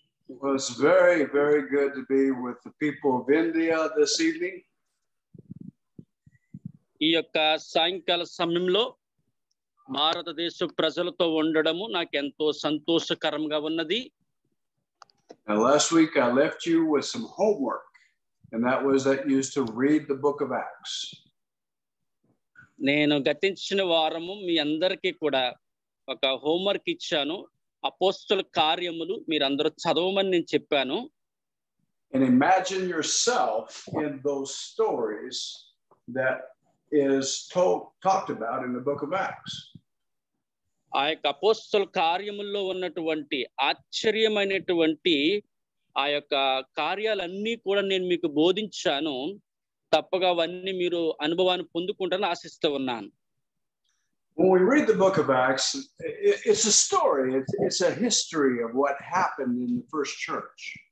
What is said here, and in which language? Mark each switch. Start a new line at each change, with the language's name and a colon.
English: It was very, very good to be with the people of India this evening.
Telugu: ఈ యొక్క సాయంకాల సమయంలో భారతదేశ ప్రజలతో ఉండడము నాకు ఎంతో సంతోషకరంగా ఉన్నది.
English: Now, last week I left you with some homework, and that was that you used to read the book of Acts.
Telugu: నేను గతించిన వారము మీ అందరికీ కూడా ఒక హోంవర్క్ ఇచ్చాను. అపోస్తల కార్యములు మీరందరూ చదవమని నేను చెప్పాను.
English: And imagine yourself in those stories that is talked about in the book of Acts.
Telugu: ఆ యొక్క అపోస్తల కార్యముల్లో ఉన్నటువంటి ఆశ్చర్యమైనటువంటి ఆ యొక్క కార్యాలన్నీ కూడా నేను మీకు బోధించాను. తప్పగా అవన్నీ మీరు అనుభవాన్ని పొందుకుంటారని ఆశిస్తూ ఉన్నాను.
English: When we read the book of Acts, it's a story. It's a history of what happened in the first church.